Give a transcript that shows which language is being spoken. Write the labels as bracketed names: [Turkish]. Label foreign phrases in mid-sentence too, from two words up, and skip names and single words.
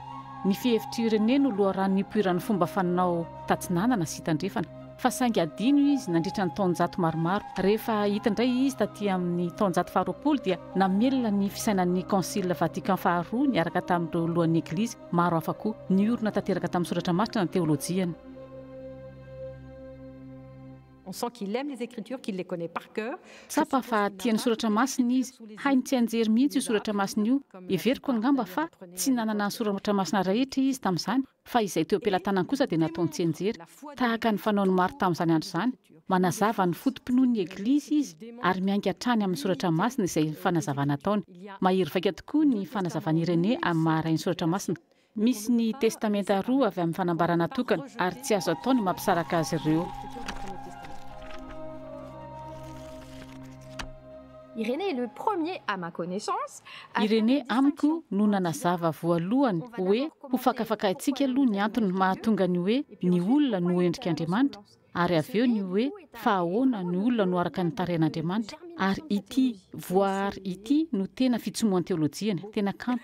[Malagasy] Ny fihevitry Irénée no loharan'ny nipoiran'ny fomba fanao tatsinanana sy hitandrefana, fa saingy adino izy nandritra ny taonjato maromaro. Rehefa hita indray izy taty amin'ny taonjato faharoapolo dia namelona ny fisainan'ny Concile Vatican faharoa niaraka tamin'ireo lohan'ny Eglizy maro hafa koa, niorina tanteraka tamin'ny soratra masina ny teolojiana. [French] On sent qu'il aime les écritures, qu'il les connaît par cœur. [Malagasy] Tsapa fa tiany soratra masina izy, hainy tsy anjery mihitsy io soratra masina io. Everiko angamba fa tsy nanana ny soratra masina rehetra izy tamin'izany, fa izay teo am-pelantanany kosa dia nataony tsy anjery. Tahaka ny fanaony maro tamin'izany andro izany, manazava ny fotom-pinoan'ny Eglizy izy ary miainga hatrany amin'ny soratra masina izay fanazavana ataony. Mahery vaika tokoa ny fanazavany Irénée amin'ny maharain'ny soratra masina. Misy ny testamenta roa avy amin'ny fanambarana tokana ary tsy azo atao ny mampisaraka azy ireo. [French] Irénée est le premier, à ma connaissance. [Malagasy] Irénée amiko no nanazava voalohany hoe ho fakafakaintsika aloha ny antony mahatonga ny hoe ny olona no endrika Andriamanitra, ary avy eo ny hoe fa ahoana ny olona no araka ny tarehan'Andriamanitra, ary ity voahary ity no tena fitsomoan'ny teolojiana, tena kanto.